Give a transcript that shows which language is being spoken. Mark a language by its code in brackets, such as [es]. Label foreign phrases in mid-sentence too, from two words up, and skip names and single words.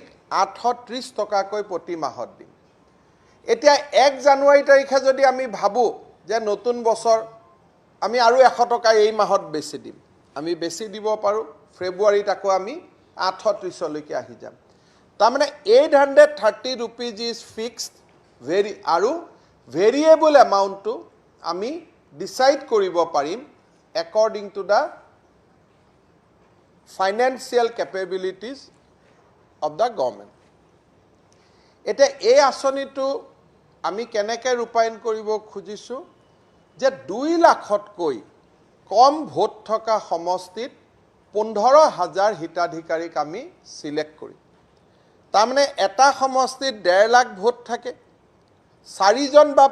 [as] 830 টকাকৈ প্ৰতি মাহত দিম এতিয়া 1 জানুৱাৰী তাৰিখে যদি আমি ভাবো যে নতুন বছৰ আমি আৰু 100 টকা এই মাহত বেছি দিম আমি বেছি দিব পাৰো ফেব্ৰুৱাৰীত আকৌ আমি 830 লৈকে আহি যাম তাৰমানে [en] 830 rupees is fixed very [as] আৰু [en] variable amount [as] to আমি decide কৰিব পাৰিম [en] according to the financial capabilities of the government [as] এটা এই আঁচনিটো আমি কেনেকৈ ৰূপায়ণ কৰিব খুজিছো যে 2 লাখতকৈ কম ভোট থকা সমষ্টিত 15,000 হিতাধিকাৰীক আমি সিলেক্ট কৰিম তাৰমানে এটা সমষ্টিত 1.5 লাখ ভোট থাকে 4 জন বা